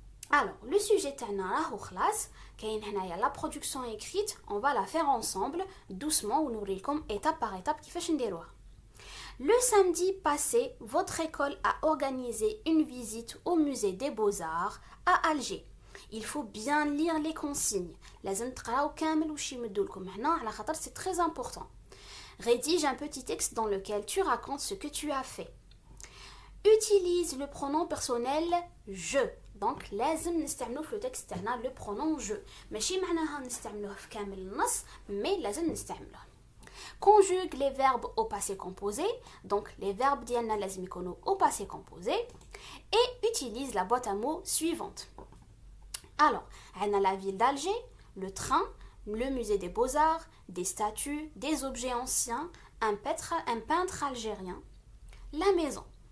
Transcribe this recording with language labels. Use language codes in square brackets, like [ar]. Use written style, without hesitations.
[fr] Alors, le sujet تاعنا راهو خلاص. [ar] كاين هنايا [fr] la production écrite, on va la faire ensemble doucement [ar] ونوريلكم [fr] étape par étape كيفاش نديروها. Le samedi passé, votre école a organisé une visite au musée des Beaux-Arts à Alger. Il faut bien lire les consignes. [ar] لازم تقراو كامل واش يمدوا لكم هنا على خاطر [fr] c'est très important. Rédige un petit texte dans lequel tu racontes ce que tu as fait. Utilise le pronom personnel je. [ar] Donc لازم نستعملوه في التكست تاعنا [fr] le pronom je. [ar] ماشي معناها نستعملوه في كامل النص, mais لازم نستعملوه. [fr] Conjugue les verbes au passé composé. Donc les verbes ديالنا لازم يكونوا au passé composé. Et utilise la boîte à mots suivante. Alors, عندنا la ville d'Alger, le train, le musée des beaux-arts, des statues, des objets anciens, un peintre algérien, la maison.